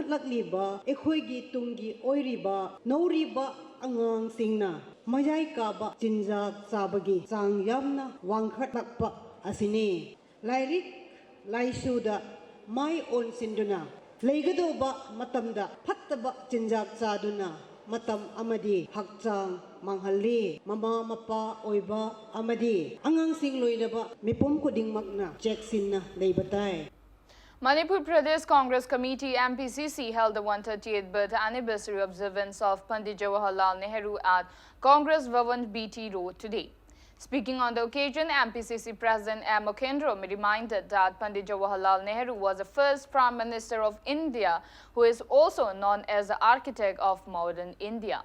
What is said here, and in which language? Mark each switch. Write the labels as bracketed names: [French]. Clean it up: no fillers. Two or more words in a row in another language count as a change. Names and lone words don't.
[Manipuri] ekhoigi tungi oiriba, nauriba angang singna, mayay kaba, jinjak sabagi, sang yamna, wangkhatlakpa asini, lairik, laisuda, may on sinduna, Leigadoba matamda pattaba jinjak saduna matam amadi hakchang manghali mama mapa oiba amadi angang sing loinaba mipom koding magna jacksin na leibatai. [English] Manipur Pradesh Congress Committee MPCC held the 138th birth anniversary observance of Pandit Jawaharlal Nehru at Congress Bhavan BT Road today. Speaking on the occasion, MPCC President M. Okendro reminded that Pandit Jawaharlal Nehru was the first Prime Minister of India who is also known as the architect of modern India.